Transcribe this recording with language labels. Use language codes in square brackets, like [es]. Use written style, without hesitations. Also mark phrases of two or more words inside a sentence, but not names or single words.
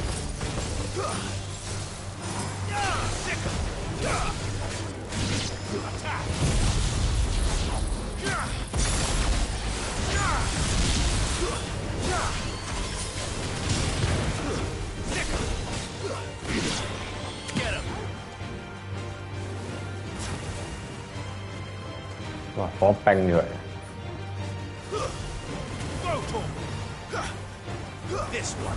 [en] Attack! Get him! [yue] Wow, 火冰出嚟。 [en] This one.